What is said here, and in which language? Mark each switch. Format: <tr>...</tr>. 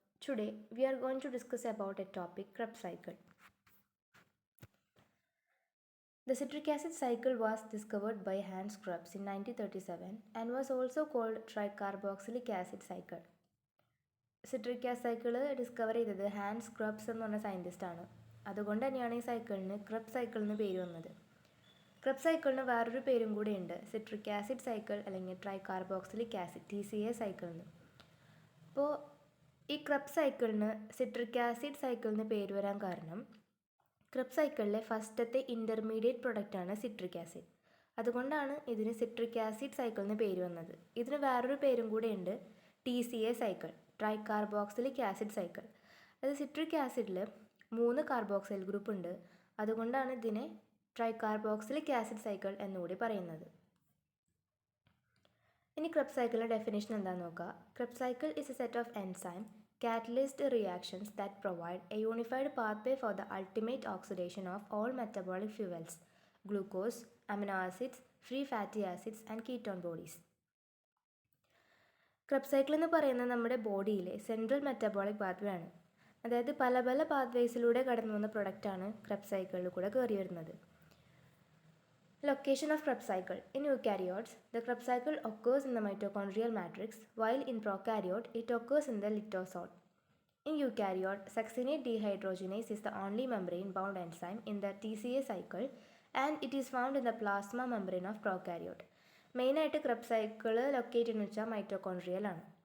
<en>Today we are going to discuss about a topic Kreb cycle. The citric acid cycle was discovered by Hans Krebs in 1937 and was also called tricarboxylic acid cycle.</en> <ml>Citric acid cycle discover ചെയ്തത് Hans Krebs എന്ന് പറഞ്ഞ സയൻറ്റിസ്റ്റാണ്. അതുകൊണ്ട് തന്നെയാണ് ഈ സൈക്കിളിന് Krebs cycle എന്ന് പേര് വന്നത്. ക്രബ് സൈക്കിളിന് വേറൊരു പേരും കൂടെ ഉണ്ട്, സിട്രിക് ആസിഡ് സൈക്കിൾ അല്ലെങ്കിൽ ട്രൈകാർബോക്സിലിക് ആസിഡ് TCA സൈക്കിൾ എന്ന്. അപ്പോൾ ഈ ക്രബ് സൈക്കിളിന് സിട്രിക് ആസിഡ് സൈക്കിളിന് പേര് വരാൻ കാരണം ക്രബ് സൈക്കിളിലെ ഫസ്റ്റത്തെ ഇൻ്റർമീഡിയറ്റ് പ്രൊഡക്റ്റാണ് സിട്രിക് ആസിഡ്. അതുകൊണ്ടാണ് ഇതിന് സിട്രിക് ആസിഡ് സൈക്കിളിന് പേര് വന്നത്. ഇതിന് വേറൊരു പേരും കൂടെ ഉണ്ട്, TCA സൈക്കിൾ, ട്രൈകാർബോക്സിലിക് ആസിഡ് സൈക്കിൾ. അത് സിട്രിക് ആസിഡിൽ 3 കാർബോക്സൈൽ ഗ്രൂപ്പ് ഉണ്ട്. അതുകൊണ്ടാണ് ഇതിനെ ട്രൈകാർബോക്സിലിക് ആസിഡ് സൈക്കിൾ എന്നുകൂടി പറയുന്നത്. ഇനി ക്രബ് സൈക്കിളിൻ്റെ ഡെഫിനേഷൻ എന്താണെന്ന് നോക്കാം.</ml> <en>Krebs cycle is a set of enzyme catalyzed reactions that provide a unified pathway for the ultimate oxidation of all metabolic fuels, glucose, amino acids, free fatty acids and ketone bodies.</en> <ml>Krebs cycle എന്ന് പറയുന്നത് നമ്മുടെ ബോഡിയിലെ central metabolic pathway ആണ്. അതായത് പല പല പാത്വേസിലൂടെ കടന്നു വന്ന പ്രൊഡക്റ്റാണ് ക്രബ് സൈക്കിളിൽ കൂടെ കയറി വരുന്നത്.</ml> <en>Location of Krebs cycle. In eukaryotes, the Krebs cycle occurs in the mitochondrial matrix, while in prokaryote, it occurs in the lysosome. In eukaryote, succinate dehydrogenase is the only membrane-bound enzyme in the TCA cycle, and it is found in the plasma membrane of prokaryote.</en> <ml>മെയിനായിട്ട് Krebs cycle locate എന്ന് വെച്ചാൽ mitochondrial ആണ്.</ml>